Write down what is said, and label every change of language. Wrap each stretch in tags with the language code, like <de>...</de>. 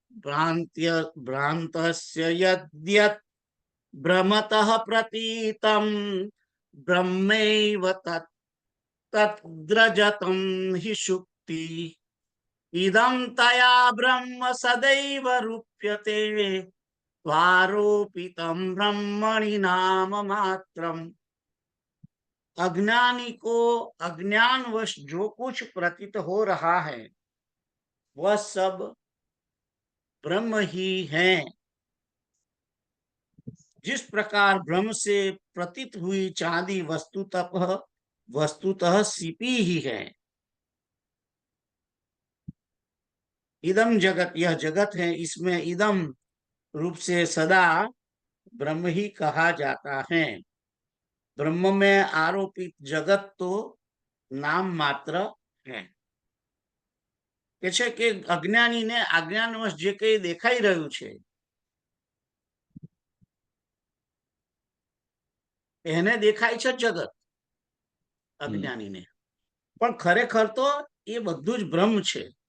<sa>ભ્રાંતસ્ય યદ્યત ભ્રમતઃ પ્રતીતમ બ્રહ્મૈવ તદ્રજતમ હિ શુક્તિ ઇદં તયા બ્રહ્મ સદૈવ રૂપ્યતે स्वारोपितम ब्रह्मणि नाम मात्रम।</sa> <hi>अज्ञानी को अज्ञानवश जो कुछ प्रतीत हो रहा है वह सब ब्रह्म ही है। जिस प्रकार ब्रह्म से प्रतीत हुई चांदी वस्तुतः सीपी ही है। इदम जगत, यह जगत है, इसमें इदम रूप से सदा ब्रह्म ही कहा जाता है। ब्रह्म में आरोपित जगत तो नाम मात्र है।</hi> <gu>કે છે કે અજ્ઞાનીને અજ્ઞાનવશ જે કંઈ દેખાઈ રહ્યું છે એને દેખાય છે જગત અજ્ઞાનીને, પણ ખરેખર તો એ બધું જ બ્રહ્મ છે।</gu>